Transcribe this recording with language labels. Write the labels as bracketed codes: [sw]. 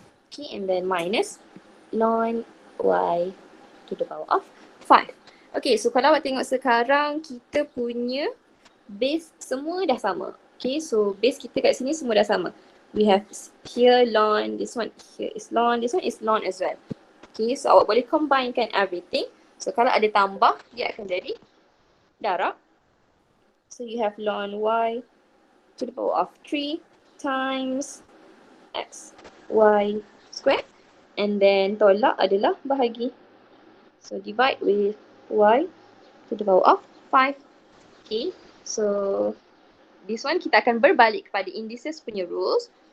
[en] Okay, and then minus ln y to the power of 5. Okay, so [ms] kalau awak tengok sekarang kita punya base semua dah sama. Okay, so base kita kat sini semua dah sama. [en] We have here ln, this one here is ln, this one is ln as well. Okay, so [ms] awak boleh [en] combinekan everything. [ms] So kalau ada tambah, dia akan jadi darab. [en] So you have ln y to the power of 3 times x y square. And then [ms] tolak adalah bahagi. [en] So divide with y to the power of 5. Okay, so this one [ms] kita akan berbalik kepada indices punya rules.